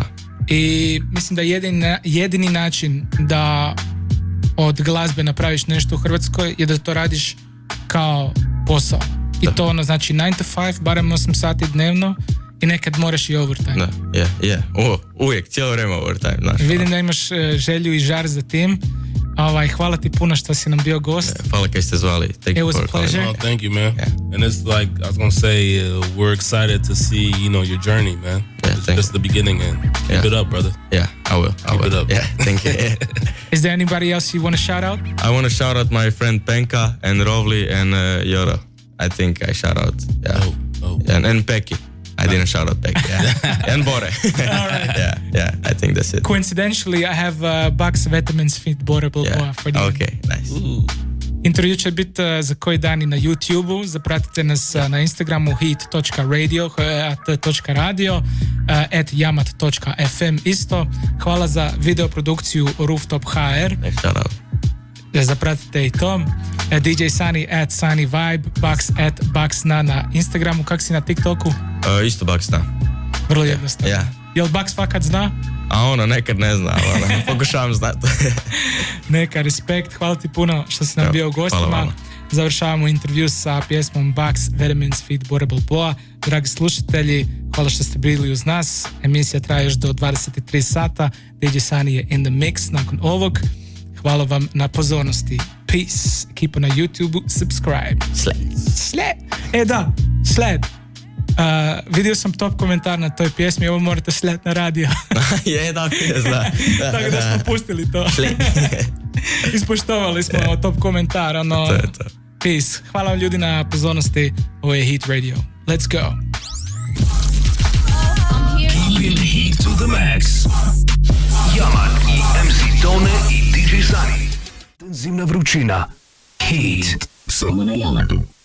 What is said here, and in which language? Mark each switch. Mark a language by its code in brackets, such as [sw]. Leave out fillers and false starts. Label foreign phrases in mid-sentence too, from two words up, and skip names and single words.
[hr] I mislim da jedini način da od glazbe napraviš nešto u Hrvatskoj je da to radiš kao posao. I to znači 9 to 5, barem 8 sati dnevno i nekad moraš i overtime. Da, uvijek, cijelo vrijeme overtime. Znaš, vidim da imaš želju i žar za tim. Hvala ti puno što si nam bio gost. Hvala kaj ste zvali. [en] It was a pleasure. Oh, thank you, man. Yeah. And it's like, I was going to say, we're excited to see, your journey, man. It's just the beginning, and keep it up, brother. Yeah, I will. Keep it up. Yeah, thank you. Is there anybody else you want to shout out? I want to shout out my friend Penka and Rovli and Yoro. I think I shout out. Yeah. Oh. And Peki. I didn't shout out Peki. Yeah. And Bore. All right. Yeah, I think that's it. Coincidentally, I have Bucks Vitamins Fit Bore Balboa for you. Okay, nice. Ooh. [hr] Intervju će biti za koji dan i na YouTube-u. Zapratite nas na Instagramu hit.radio, at.radio, @jamat.fm isto. Hvala za videoprodukciju Rooftop HR. [en] Shout out. [hr] Zapratite i to. DJ Sunny @Sunny Vibe, Bucks @Bucksna na Instagramu. Kako si na TikToku? Isto Bucksna. Vrlo jednostavno. Yeah. Jel Bucks fakat zna? A nekad ne zna, pokušavam znati. Neka, respekt, hvala ti puno što si nam bio u gostima. Završavamo intervju sa pjesmom Bucks Vitamins Fit Bore Balboa. Dragi slušatelji, hvala što ste bili uz nas. Emisija traje još do 23 sata. DJ Sunny je [en] in the mix [hr] nakon ovog. Hvala vam na pozornosti. Peace. [en] Keep on na YouTube, subscribe. [hr] Sled. Sled. Vidio sam top komentar na toj pjesmi, ovo morate slet na radio. Tako da smo pustili to. Ispoštovali smo top komentar. Peace. Hvala vam ljudi na pozornosti. Ovo je Hit Radio. [en] Let's go. Keeping heat to the max. [hr] Jaman i MC Tone i DJ Sunny. Zimna vrućina. Hit. Samo na Jamatu.